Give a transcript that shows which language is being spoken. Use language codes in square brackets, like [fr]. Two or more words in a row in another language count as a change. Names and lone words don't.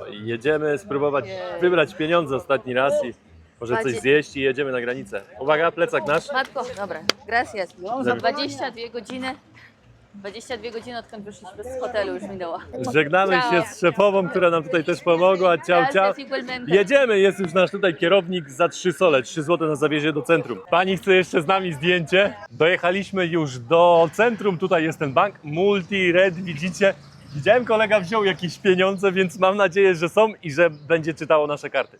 [pl] Jedziemy spróbować wybrać pieniądze ostatni raz i może coś zjeść i jedziemy na granicę. Uwaga, plecak nasz. Matko, dobra, gracias. Za 22 godziny 22 godziny, odkąd wyszliśmy z hotelu, już minęło. Żegnamy się z szefową, która nam tutaj też pomogła. [it] Ciao, ciao. [es] Gracias, igualmente. [pl] Jedziemy, jest już nasz tutaj kierownik za 3 sole, 3 zł nas zawiezie do centrum. Pani chce jeszcze z nami zdjęcie. Dojechaliśmy już do centrum, tutaj jest ten bank, Multi Red, widzicie. Widziałem, kolega wziął jakieś pieniądze, więc mam nadzieję, że są i że będzie czytało nasze karty.